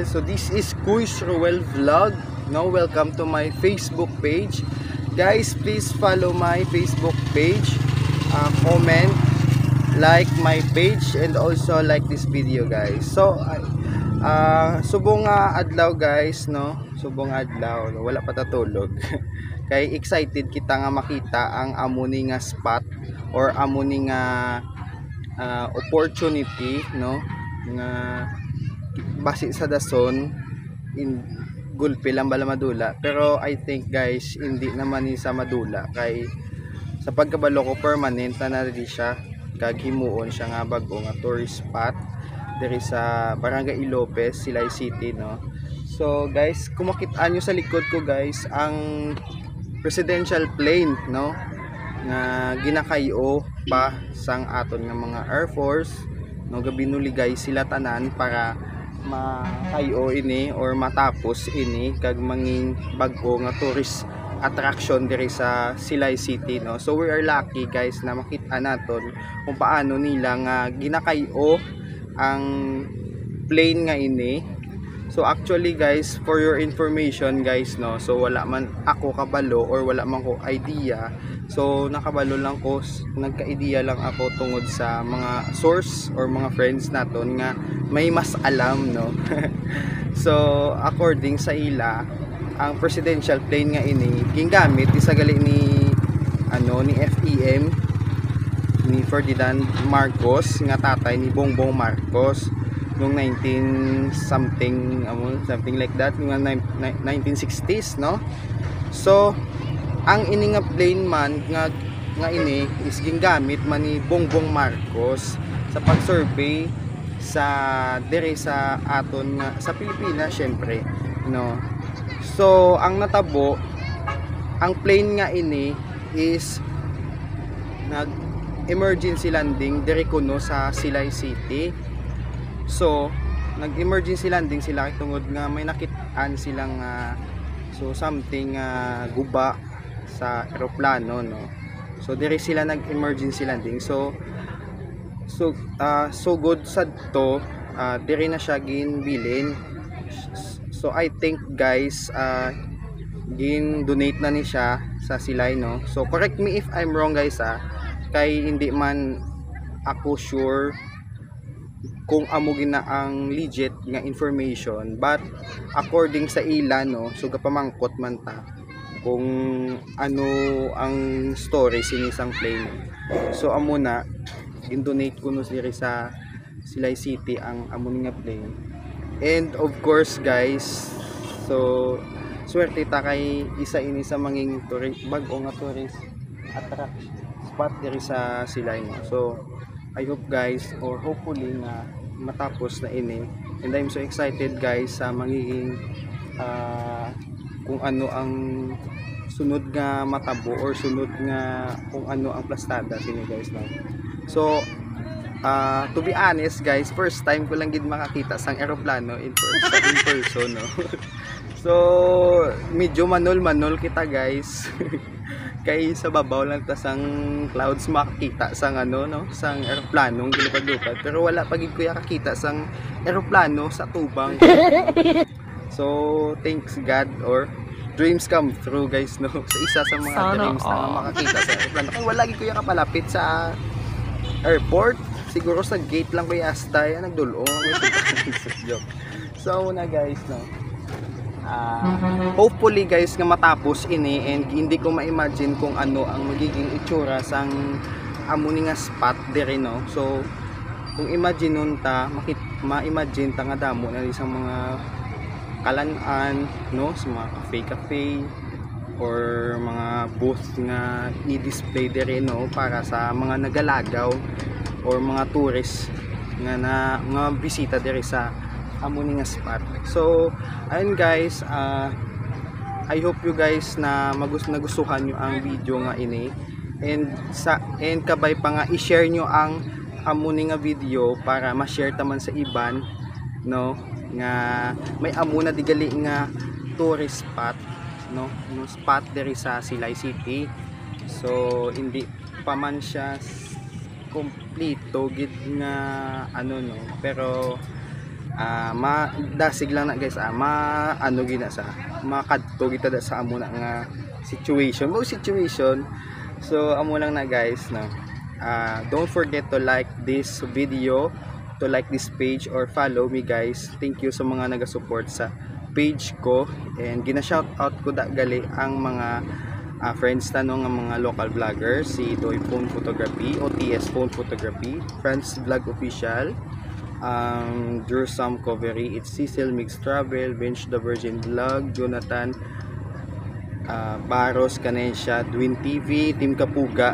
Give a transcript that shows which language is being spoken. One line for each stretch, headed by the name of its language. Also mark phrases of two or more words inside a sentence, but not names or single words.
English: So this is Kuis Roel Vlog. Now welcome to my Facebook page. Guys, please follow my Facebook page, comment, like my page, and also like this video guys.
Hiligaynon: So subong adlaw guys, no? Subong adlaw, wala pa tatulog. Kay excited kita nga makita ang amuni nga spot or amuni nga opportunity, no, nga base sa dason in gulpi lang bala madula, pero
English: I think guys
Filipino: hindi naman
Hiligaynon: ni sa madula kay sa pagkabalo ko permanent na rin siya kag himuon siya nga bago nga
English: tourist spot
Hiligaynon: diri sa Barangay Ilopez, Silay City, no. So guys, kung makita nyo sa likod ko guys ang
English: presidential plane,
Hiligaynon: no, nga ginakayo pa sang aton nga mga Air Force, no, gabinuligay sila tanan para makayo ini or matapos ini kag manging bago nga
English: tourist attraction
Hiligaynon: diri sa Silay City, no.
English: So we are lucky guys
Hiligaynon: na makita naton kung paano nila nga ginakayo ang plane nga ini.
English: So actually guys, for your information guys,
Hiligaynon: no, so wala man ako kabalo or wala man ko idea. So nakabalo lang ko, nagka-idea lang ako tungod sa mga source or mga friends naton nga may mas alam, no. So according sa ila, ang
English: presidential plane
Hiligaynon: nga ini gingamit sa gali ni ni FEM ni Ferdinand Marcos nga tatay ni Bongbong Marcos noong
English: 19 something like that,
Hiligaynon: yung 1960s, no. So ang ini nga plane man nga ini is gingamit man ni Bongbong Marcos sa pag-survey sa dire sa aton nga sa Pilipinas syempre, no. So ang natabo, ang plane nga ini is nag
English: emergency landing
Hiligaynon: dire kuno sa Silay City. So nag-emergency landing sila tungod nga may nakitaan silang so something guba sa eroplano, no. So dire sila nag-emergency landing. So good sad to, dire na siya ginbilin.
English: So I think guys
Hiligaynon: gin-donate na ni siya sa Silay, no.
English: So correct me if I'm wrong guys,
Hiligaynon: kay hindi man ako sure kung amo gina ang legit nga information,
English: but according
Hiligaynon: sa ila, no, so gapamangkot man ta kung ano ang story sinisang plane. So amo na in-donate ko no diri sa Silay City ang amo nga plane.
English: And of course guys,
Hiligaynon: so swerte ta kay isa ini sa manging bago nga
English: tourist attraction spot
Hiligaynon: diri sa Silay, no.
English: So I hope guys, or hopefully
Hiligaynon: na matapos na ini,
English: and I'm so excited guys
Hiligaynon: sa magiging kung ano ang sunod nga matabo or sunod nga kung ano ang plastada sini guys, no.
English: So to be honest guys, first time
Hiligaynon: ko lang gid makakita sang eroplano
English: in person,
Hiligaynon: no. So medyo manol kita guys kay sa babaw lang tas ang clouds makakita sang ano no, sang eroplanong gilupad-lupad, pero wala pagid kuya kakita sang eroplano sa tubang.
English: So thanks God, or dreams come true guys no.
Hiligaynon: So isa sa mga dreams na makakita sa eroplano. Kung wala gid kuya kapalapit sa airport, siguro sa gate lang kuya hasta yan nagdulong. Joke. So na guys no,
English: hopefully guys
Hiligaynon: nga matapos ini, and hindi ko ma-imagine kung ano ang magiging itsura sang amo ni nga spot dire no. So kung imagine nun ta, ma-imagine ta nga damo na isang mga kalan-an no, sa mga cafe or mga booth nga i-display dire no, para sa mga nagalagaw or mga tourist nga bisita dire sa amo ni nga spot. So ayun guys,
English: I hope you guys
Hiligaynon: na nagustuhan nyo ang video nga ini, and kabay pa nga i-share nyo ang amo ni nga video para ma-share taman sa iban no, nga may amo na digali nga
English: tourist spot
Hiligaynon: no, yung spot diri sa Silay City. So hindi pa man siya kompleto gid nga ano no, pero dasig lang na guys, ano gina sa makadto kita da sa amo na nga situation. So amo lang na guys no.
English: Don't forget to like this video, to like this page, or follow me guys. Thank you
Hiligaynon: sa mga naga-support sa page ko, and gina-shout out ko gali ang mga friends tanong ang mga
English: local vloggers,
Hiligaynon: si Doy Phone Photography, OTS Phone Photography, Friends Vlog Official, Drew Sam Covery, It's Cecil Mix Travel, Bench the Virgin Vlog, Jonathan Baros Canesia, Dwin TV, Team Kapuga.